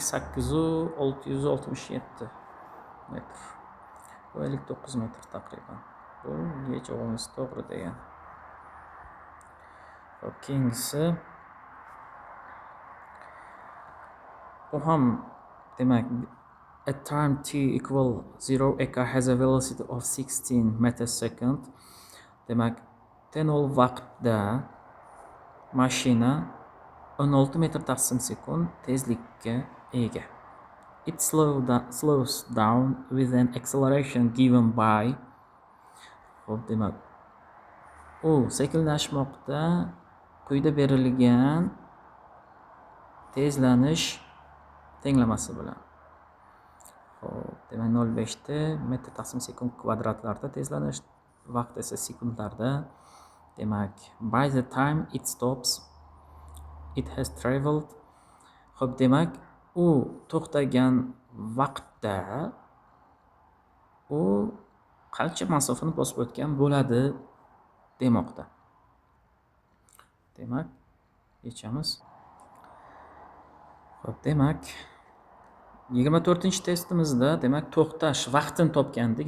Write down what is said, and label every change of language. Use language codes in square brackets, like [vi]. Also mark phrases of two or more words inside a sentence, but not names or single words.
[uz] 58,667 metr. Bu 59 metr taqriban. Bu javobimiz to'g'ri degan. Xo'p, keyingisi bu ham demak [en] at time t equal 0 a car has a velocity of 16 meters second. [uz] Demak, t 0 vaqtda mashina 16 metr taqsim sekund tezlikka ega. [en] It slows down with an acceleration given by. [uz] Xo'p, demak, u sekinlashmoqda quyida berilgan tezlanish tenglamasi bilan. Xo'p, demak 0,5 t metr taqsim sekund kvadratlarda tezlanish, vaqt esa sekundlarda. Demak, [en] by the time it stops, it has traveled. [uz] Xo'p, demak, u to'xtagan vaqtda u qancha masofani bosib o'tgan bo'ladi demoqda. Demak, yechamiz. Xo'p, demak 24-testimizda demak to'xtash vaqtini topgandik.